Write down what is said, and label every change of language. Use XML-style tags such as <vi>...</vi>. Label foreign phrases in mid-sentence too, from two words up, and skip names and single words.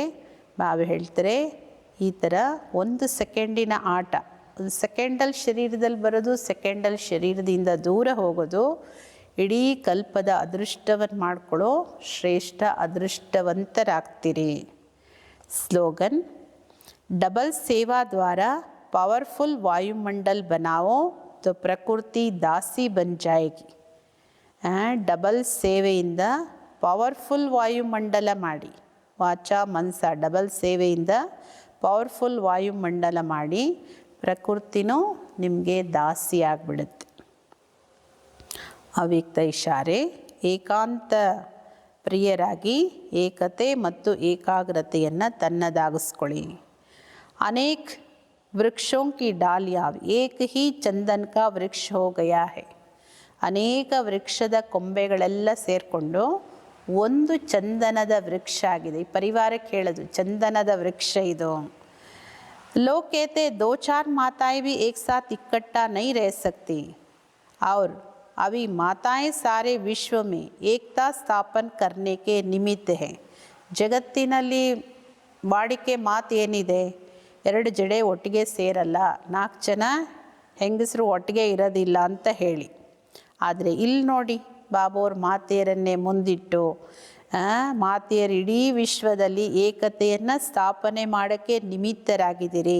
<kn>ಬಾಬಾ ಹೇಳ್ತಾರೆ ಈ ಥರ ಒಂದು ಸೆಕೆಂಡಿನ ಆಟ, ಒಂದು ಸೆಕೆಂಡಲ್ಲಿ ಶರೀರದಲ್ಲಿ ಬರೋದು, ಸೆಕೆಂಡಲ್ಲಿ ಶರೀರದಿಂದ ದೂರ ಹೋಗೋದು, ಇಡೀ ಕಲ್ಪದ ಅದೃಷ್ಟವನ್ನು ಮಾಡ್ಕೊಳ್ಳೋ ಶ್ರೇಷ್ಠ ಅದೃಷ್ಟವಂತರಾಗ್ತೀರಿ. ಸ್ಲೋಗನ್:</kn> <hi>डबल सेवा द्वारा पावरफुल वायुमंडल बनाओ तो प्रकृति दासी बन जाएगी.</hi> <kn>ಡಬಲ್ ಸೇವೆಯಿಂದ ಪವರ್ಫುಲ್ ವಾಯುಮಂಡಲ ಮಾಡಿ, ವಾಚ ಮನಸ ಡಬಲ್ ಸೇವೆಯಿಂದ ಪವರ್ಫುಲ್ ವಾಯುಮಂಡಲ ಮಾಡಿ, ಪ್ರಕೃತಿನೂ ನಿಮಗೆ ದಾಸಿ ಆಗಿಬಿಡುತ್ತೆ. ಅವ್ಯಕ್ತ ಇಶಾರೆ: ಏಕಾಂತ ಪ್ರಿಯರಾಗಿ ಏಕತೆ ಮತ್ತು ಏಕಾಗ್ರತೆಯನ್ನು ತನ್ನದಾಗಿಸ್ಕೊಳ್ಳಿ.</kn> <hi>अनेक वृक्षों की डालियाँ एक ही चंदन का वृक्ष हो गया है.</hi> <kn>ಅನೇಕ ವೃಕ್ಷದ ಕೊಂಬೆಗಳೆಲ್ಲ ಸೇರಿಕೊಂಡು ಒಂದು ಚಂದನದ ವೃಕ್ಷ ಆಗಿದೆ. ಈ ಪರಿವಾರಕ್ಕೆ ಹೇಳೋದು ಚಂದನದ ವೃಕ್ಷ ಇದು.</kn> <hi>लोग कहते 2-4 माताएं भी एक साथ इकट्ठा नहीं रह सकती और अभी माताएं सारे विश्व में एकता स्थापन करने के निमित्त है.</hi> <kn>ಜಗತ್ತಿನಲ್ಲಿ ವಾಡಿಕೆ ಮಾತು ಏನಿದೆ, 2 ಜಡೆ ಒಟ್ಟಿಗೆ ಸೇರಲ್ಲ, 4 ಜನ ಹೆಂಗಸರು ಒಟ್ಟಿಗೆ ಇರೋದಿಲ್ಲ ಅಂತ ಹೇಳಿ. ಆದರೆ ಇಲ್ಲಿ ನೋಡಿ, ಬಾಬೋರ್ ಮಾತೆಯರನ್ನೇ ಮುಂದಿಟ್ಟು ಮಾತೆಯರು ಇಡೀ ವಿಶ್ವದಲ್ಲಿ ಏಕತೆಯನ್ನು ಸ್ಥಾಪನೆ ಮಾಡೋಕ್ಕೆ ನಿಮಿತ್ತರಾಗಿದ್ದೀರಿ.</kn>